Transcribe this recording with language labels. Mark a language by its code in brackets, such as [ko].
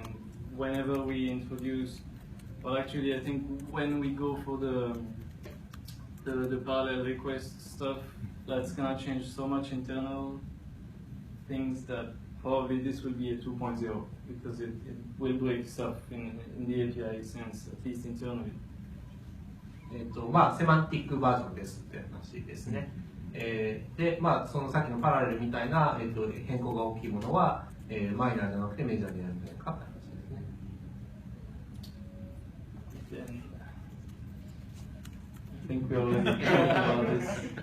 [en] And whenever we introduce, well, actually, I think when we go for the parallel request stuff, that's gonna change so much internal things that probably this will be a 2.0 because it will break stuff in the API sense, at least internally. [ja] まあ、セマンティックバージョンですって話ですね。で、まあ、そのさっきのパラレルみたいな、変更が大きいものは、マイナーじゃなくてメジャーでやるんじゃないかって話ですね。 [en] I think we already talked about this.